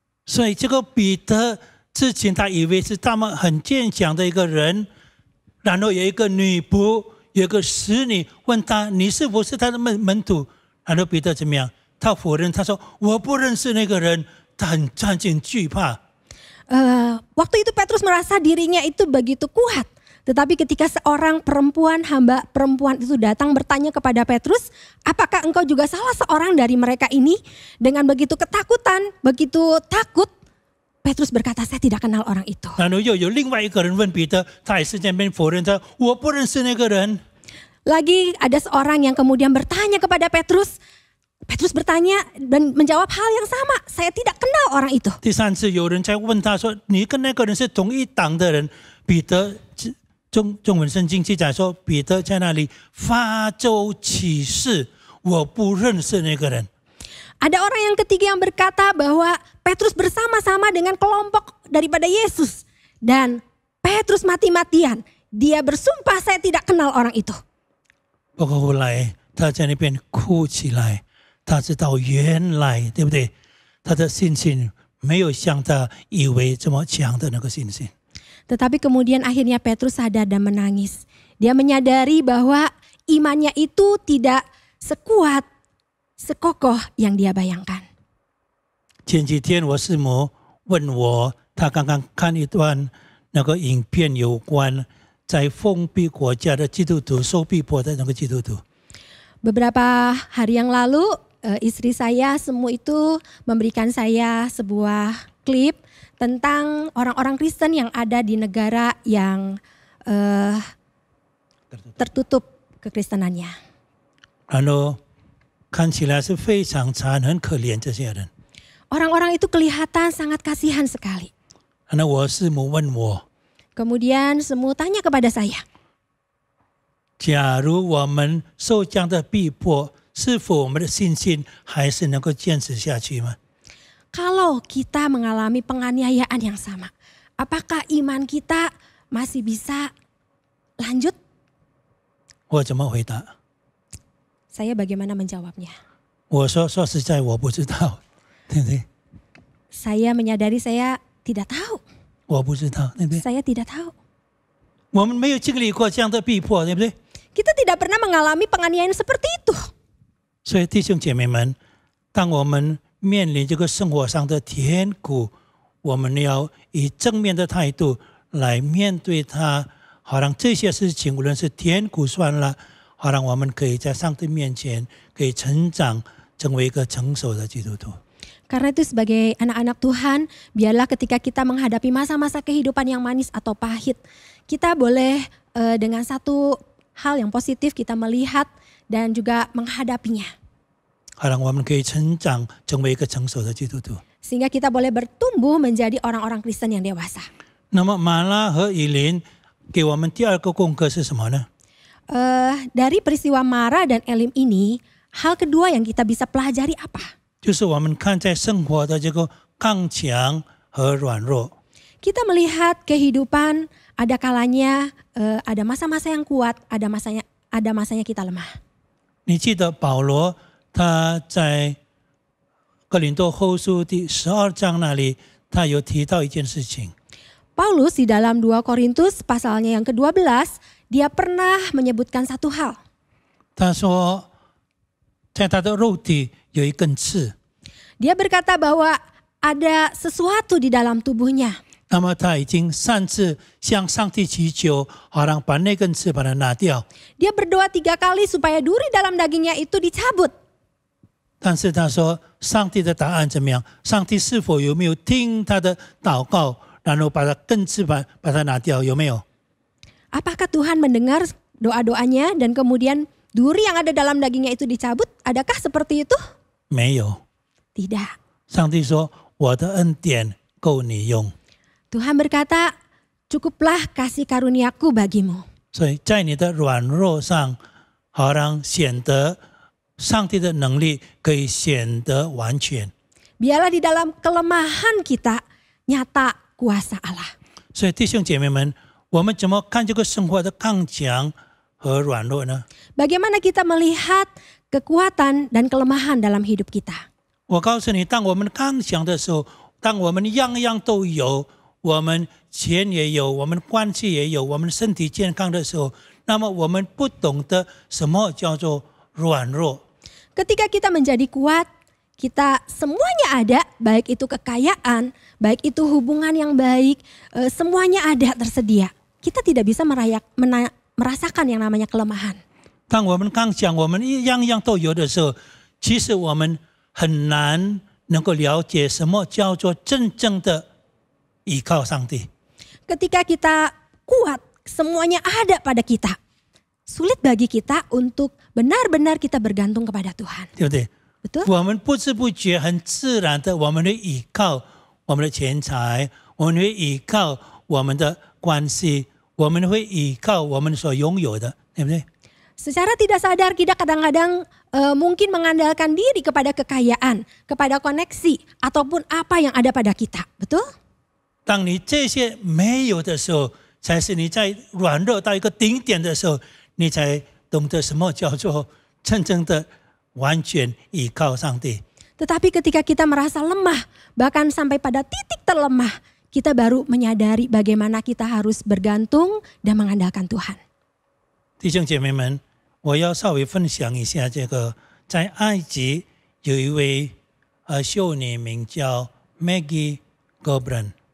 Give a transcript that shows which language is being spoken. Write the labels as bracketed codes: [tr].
[zh] 所以这个彼得之前他以为是他们很坚强的一个人，然后有一个女仆，有一个使女问他，你是不是他的门徒？然后彼得怎么样？他否认，他说我不认识那个人，他很惧怕。 [id] Waktu itu Petrus merasa dirinya itu begitu kuat. Tetapi ketika seorang hamba perempuan itu datang bertanya kepada Petrus, apakah engkau juga salah seorang dari mereka ini? Dengan begitu ketakutan, begitu takut, Petrus berkata, saya tidak kenal orang itu. [zh] 然后又有另外一个人问彼得，他也是在那边否认他，我不认识那个人。 [id] Lagi ada seorang yang kemudian bertanya kepada Petrus. Petrus bertanya dan menjawab hal yang sama, saya tidak kenal orang itu. [zh] 第三次有人在问他说，你跟那个人是同一党的人？彼得中文圣经记载说，彼得在那里发咒起誓，我不认识那个人。 [id] Ada orang yang ketiga yang berkata bahwa Petrus bersama-sama dengan kelompok daripada Yesus. Dan Petrus mati-matian. Dia bersumpah saya tidak kenal orang itu. [zh] 不过后来他在那边哭起来，他知道原来对不对？他的信心没有像他以为这么强的那个信心。 [id] Tetapi kemudian akhirnya Petrus sadar dan menangis. Dia menyadari bahwa imannya itu tidak sekuat, sekokoh yang dia bayangkan. [zh] 前几天我师母问我，她刚刚看一段那个影片，有关在封闭国家的基督徒受逼迫的那个基督徒。 [id] Beberapa hari yang lalu istri saya semua itu memberikan saya sebuah klip tentang orang-orang Kristen yang ada di negara yang tertutup kekristenannya. [zh] 然后看起来是非常惨，很可怜这些人。 [id] Orang-orang itu kelihatan sangat kasihan sekali. [zh] 然后我师母问我， [id] Kemudian semua tanya kepada saya, [zh] 假如我们受这样的逼迫，是否我们的信心还是能够坚持下去吗？ [id] kalau kita mengalami penganiayaan yang sama, apakah iman kita masih bisa lanjut? [zh] 我怎么回答？ [id] Saya bagaimana menjawabnya? [zh] 我说实在我不知道，对不对？ [id] Saya menyadari saya tidak tahu. [zh] 我不知道，对不对？ [id] Saya tidak tahu. [zh] 我们没有经历过这样的逼迫，对不对？ [id] Kita tidak pernah mengalami penganiayaan seperti itu. [zh] 所以弟兄姐妹们，当我们面临这个生活上的甜苦，我们要以正面的态度来面对他，好让这些事情无论是甜苦酸辣，好让我们可以在上帝面前可以成长，成为一个成熟的基督徒。 [id] Karena itu sebagai anak-anak Tuhan, biarlah ketika kita menghadapi masa-masa kehidupan yang manis atau pahit, kita boleh dengan satu hal yang positif kita melihat dan juga menghadapinya. [zh] 好让我们可以成长，成为一个成熟的基督徒。 [id] Sehingga kita boleh bertumbuh menjadi orang-orang Kristen yang dewasa. [zh] 那么马拉和以琳给我们第二个功课是什么呢？ [id] Dari peristiwa Mara dan Elim ini, hal kedua yang kita bisa pelajari apa? [zh] 就是我们看在生活的这个刚强和软弱。 [id] Kita melihat kehidupan ada kalanya ada masa-masa yang kuat, ada masanya kita lemah. [zh] 你记得保罗他在哥林多后书第12章那里，他有提到一件事情。 [id] Paulus di dalam 2 Korintus pasalnya yang ke-12, dia pernah menyebutkan satu hal. [zh] 他说，在他的肉体有一根刺， [id] Dia berkata bahwa ada sesuatu di dalam tubuhnya. [zh] 那么他已经3次向上帝祈求，好让把那根刺把它拿掉。 [id] Dia berdoa 3 kali supaya duri dalam dagingnya itu dicabut. [zh] 但是他说，上帝的答案怎么样？上帝是否有没有听他的祷告，然后把他根刺把它拿掉？有没有？ [id] Apakah Tuhan mendengar doa-doanya dan kemudian duri yang ada dalam dagingnya itu dicabut? Adakah seperti itu? [zh] 没有。 [id] Tidak. [zh] 上帝说：“我的恩典够你用。” [id] Tuhan berkata, cukuplah kasih karuniaku bagimu. [zh] 所以在你的软弱上，好让显得上帝的能力可以显得完全。 [id] Biarlah di dalam kelemahan kita nyata kuasa Allah. [zh] 所以弟兄姐妹们，我们怎么看这个生活的刚强和软弱呢？ [id] Bagaimana kita melihat kekuatan dan kelemahan dalam hidup kita? [zh] 我告诉你，当我们刚强的时候，当我们样样都有，我们钱也有，我们关系也有，我们身体健康的时候，那么我们不懂得什么叫做软弱。 [id] Ketika kita menjadi kuat, kita semuanya ada, baik itu kekayaan, baik itu hubungan yang baik, semuanya ada tersedia. Kita tidak bisa merasakan yang namanya kelemahan. [zh] 当我们刚强，我们样样都有的时候，其实我们很难能够了解什么叫做真正的依靠上帝。 [id] Ketika kita kuat, semuanya ada pada kita. Sulit bagi kita untuk benar-benar kita bergantung kepada Tuhan. [zh] 对不对？ [id] Betul? [zh] 我们不知不觉、很自然的，我们会依靠我们的钱财，我们会依靠我们的关系，我们会依靠我们所拥有的，对不对？ [id] Secara tidak sadar kita kadang-kadang mungkin mengandalkan diri kepada kekayaan, kepada koneksi, ataupun apa yang ada pada kita. Betul? [zh] 当你这些没有的时候，才是你在软弱到一个顶点的时候，你才懂得什么叫做真正的完全依靠上帝。 [id] Tetapi ketika kita merasa lemah, bahkan sampai pada titik terlemah, kita baru menyadari bagaimana kita harus bergantung dan mengandalkan Tuhan. [zh] 弟兄姐妹们，我要稍微分享一下这个，在埃及有一位修女名叫 Maggie Gobran。